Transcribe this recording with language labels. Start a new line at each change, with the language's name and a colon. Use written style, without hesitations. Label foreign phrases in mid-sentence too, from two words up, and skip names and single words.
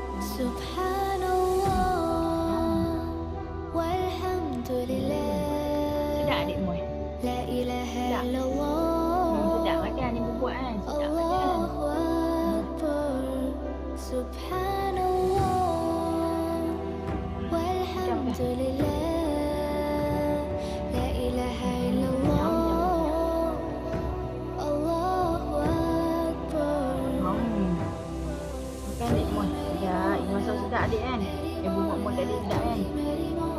Arabic: سبحان الله والحمد لله.
Malay: Sedap adik Moy.
Arabic: لا إله
Malay: Sedap.
Arabic: illallah.
Malay: Sedap makan ibu buat kan. Sedap makan.
Arabic: الله أكبر. سبحان الله والحمد لله. لا إله إلا الله. الله أكبر.
Malay: Makan adik Moy. Ya, ini masak sedap adik kan. Ibu buat tadi sedap kan.